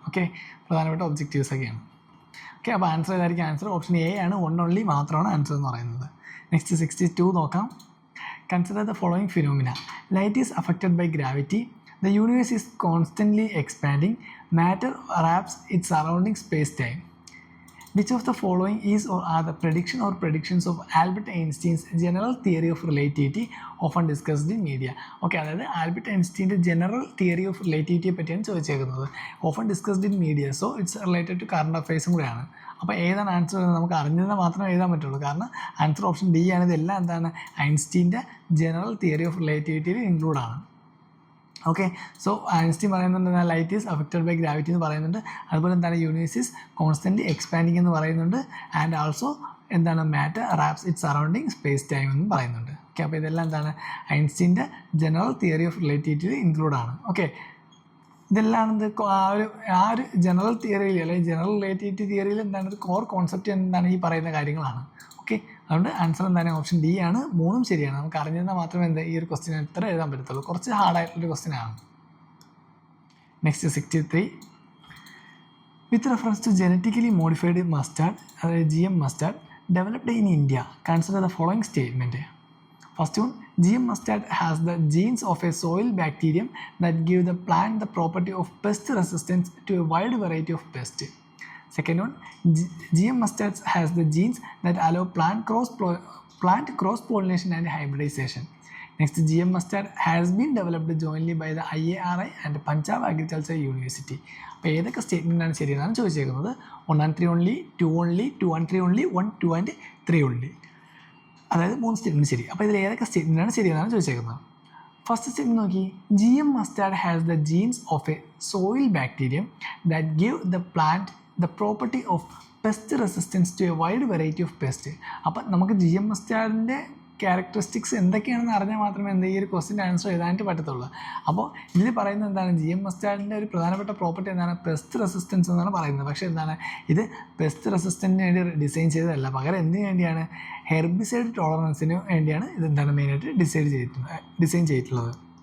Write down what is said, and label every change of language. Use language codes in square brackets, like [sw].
[ml] Okay, പ്രധാനപ്പെട്ട ഒബ്ജക്റ്റീവ്സൊക്കെയാണ്. Okay, അപ്പോൾ answer ഏതായിരിക്കും? ആൻസർ ഓപ്ഷൻ എ ആണ്. 1 only മാത്രമാണ് ആൻസർ എന്ന് പറയുന്നത്. നെക്സ്റ്റ് 62 നോക്കാം. [en] Consider the following phenomena. Light is affected by gravity. The universe is constantly expanding. Matter warps it surrounding space time. Which of the following is or are the prediction or predictions of Albert Einstein's general theory of relativity often discussed in media? [ml] Okay, അതായത് Albert ഐൻസ്റ്റീൻ്റെ general theory of റിലേറ്റിവിറ്റിയെ പറ്റിയാണ് ചോദിച്ചേക്കുന്നത്. [en] Often discussed in media, so it's related to current അഫയേഴ്സും കൂടെയാണ്. [ml] അപ്പോൾ ഏതാണ് answer? നമുക്ക് അറിഞ്ഞാൽ മാത്രമേ എഴുതാൻ പറ്റുള്ളൂ. കാരണം ആൻസർ ഓപ്ഷൻ ഡി ആണ്. ഇതെല്ലാം എന്താണ്? ഐൻസ്റ്റീൻ്റെ general theory of റിലേറ്റിവിറ്റിയിൽ ഇൻക്ലൂഡാണ്. Okay, so Einstein പറയുന്നുണ്ട് [en] light is affected by gravity [ml] എന്ന് പറയുന്നുണ്ട്. അതുപോലെ എന്താണ്? [en] universe is constantly expanding [ml] എന്ന് പറയുന്നുണ്ട്. [en] And also എന്താണ്? Matter warps it surrounding space time [ml] എന്നും പറയുന്നുണ്ട്. ഓക്കെ, അപ്പോൾ ഇതെല്ലാം എന്താണ്? ഐൻസ്റ്റീൻ്റെ ജനറൽ തിയറി ഓഫ് റിലേറ്റിവിറ്റിയിൽ ഇൻക്ലൂഡാണ്. ഓക്കെ, ഇതെല്ലാം ആ ഒരു ജനറൽ തിയറിയിൽ അല്ലെങ്കിൽ ജനറൽ റിലേറ്റിവിറ്റി തിയറിയിൽ എന്താണ് ഒരു കോർ കോൺസെപ്റ്റ് എന്താണ് ഈ പറയുന്ന കാര്യങ്ങളാണ്. ഓക്കെ, അതുകൊണ്ട് ആൻസർ എന്താണ്? ഓപ്ഷൻ ഡി ആണ്. 3ഉം ശരിയാണ്. നമുക്ക് അറിഞ്ഞാൽ മാത്രമേ ഈ ഒരു ക്വസ്റ്റ്യൻ എത്ര എഴുതാൻ പറ്റത്തുള്ളൂ. കുറച്ച് ഹാർഡായിട്ടുള്ളൊരു ക്വസ്റ്റ്യൻ ആണ്. Next 63. [en] With reference to genetically modified mustard, അതായത് GM mustard developed in India, consider the following statement. First one, GM mustard has the genes of a soil bacterium that give the plant the property of pest resistance to a wide variety of pests. Second one, GM mustard has the genes that allow plant cross-pollination and hybridization. Next, GM mustard has been developed jointly by the IARI and Punjab Agriculture University. [ml] അപ്പോൾ ഏതൊക്കെ സ്റ്റേറ്റ്മെൻറ്റാണ് ശരിയെന്നാണ് ചോദിച്ചേക്കുന്നത്. [en] 1 and 3 only, 2 only, 2 and 3 only, 1, 2 and 3 only. [ml] അതായത് 3 statement ശരി. അപ്പോൾ ഇതിൽ ഏതൊക്കെ സ്റ്റേറ്റ്മെൻറ്റാണ് ശരിയെന്നാണ് ചോദിച്ചേക്കുന്നത്. First statement നോക്കി, [en] GM mustard has the genes of a soil bacterium that give the plant the property of pest resistance to a wide variety of pests. [ml] അപ്പോൾ നമുക്ക് GM mustardൻ്റെ characteristics എന്തൊക്കെയാണെന്ന് അറിഞ്ഞാൽ മാത്രമേ ഈ ഒരു ക്വസ്റ്റിൻ്റെ ആൻസർ എഴുതാനായിട്ട് പറ്റത്തുള്ളൂ. അപ്പോൾ ഇതിൽ പറയുന്നത് എന്താണ്, GM mustardൻ്റെ ഒരു പ്രധാനപ്പെട്ട പ്രോപ്പർട്ടി എന്താണ്, പെസ്റ്റ് റെസിസ്റ്റൻസ് എന്നാണ് പറയുന്നത്. പക്ഷേ എന്താണ്, ഇത് പെസ്റ്റ് റെസിസ്റ്റൻറ്റിന് വേണ്ടി ഡിസൈൻ ചെയ്തതല്ല, പകരം എന്തിനു വേണ്ടിയാണ്, ഹെർബിസൈഡ് ടോളറൻസിന് വേണ്ടിയാണ് ഇതെന്താണ് മെയിനായിട്ട് ഡിസൈൻ ചെയ്തിട്ടുള്ളത്.